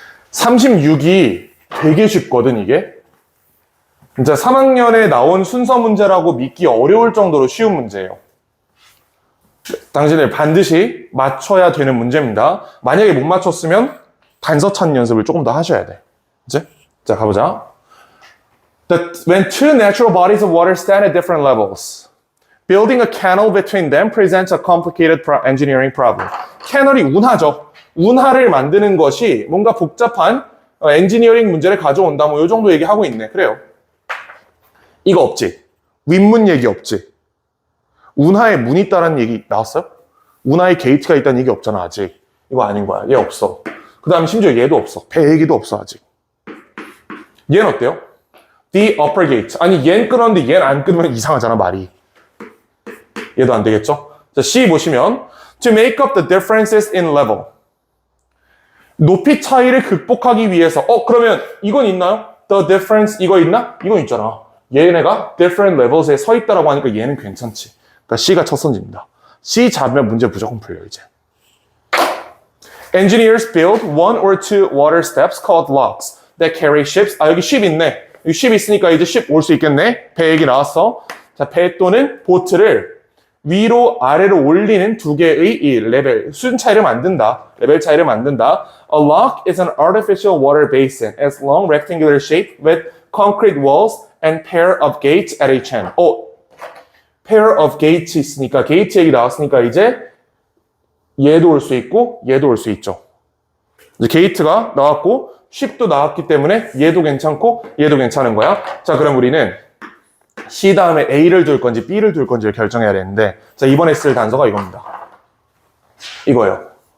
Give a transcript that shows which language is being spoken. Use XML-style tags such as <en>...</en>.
<ko>36이 되게 쉽거든, 이게. 진짜 3학년에 나온 순서 문제라고 믿기 어려울 정도로 쉬운 문제예요. 당신들 반드시 맞춰야 되는 문제입니다. 만약에 못 맞췄으면 단서 찾는 연습을 조금 더 하셔야 돼. 그치? 자, 가보자.</ko> <en>When two natural bodies of water stand at different levels, building a canal between them presents a complicated engineering problem.</en> <ko>캐널이 운하죠. 운하를 만드는 것이 뭔가 복잡한 엔지니어링 문제를 가져온다. 뭐 이 정도 얘기하고 있네. 그래요. 이거 없지. 윗문 얘기 없지. 운하에 문이 있다는 얘기 나왔어요? 운하에 게이트가 있다는 얘기 없잖아, 아직. 이거 아닌 거야. 얘 없어. 그 다음 심지어 얘도 없어. 배 얘기도 없어, 아직. 얘는 어때요?</ko> <en>The upper gate.</en> <ko>아니, 얘는 끊었는데 얘는 안 끊으면 이상하잖아, 말이. 얘도 안 되겠죠? 자, C 보시면</ko> <en>To make up the differences in level.</en> <ko>높이 차이를 극복하기 위해서 그러면 이건 있나요?</ko> <en>The difference</en> <ko>이거 있나? 이건 있잖아. 얘네가</ko> <en>different levels</en> <ko>에 서 있다라고 하니까 얘는 괜찮지. 그러니까 C가 첫 선지입니다. C 잡으면 문제 무조건 풀려, 이제.</ko> <en>Engineers build one or two water steps called locks that carry ships.</en> <ko>여기 ship 있네. 여기 ship 있으니까 이제 ship 올 수 있겠네. 배 얘기 나왔어. 자, 배 또는 보트를 위로 아래로 올리는 두 개의 이 레벨, 수준 차이를 만든다. 레벨 차이를 만든다.</ko> <en>A lock is an artificial water basin. It's long rectangular shape with concrete walls and pair of gates at each end. pair of gates</en> <ko>있으니까 게이트 얘기 나왔으니까 이제 얘도 올 수 있고 얘도 올 수 있죠. 이제 게이트가 나왔고 ship도 나왔기 때문에 얘도 괜찮고 얘도 괜찮은 거야. 자, 그럼 우리는 C 다음에 A를 둘 건지 B를 둘 건지를 결정해야 되는데 자, 이번에 쓸 단서가 이겁니다. 이거예요.</ko>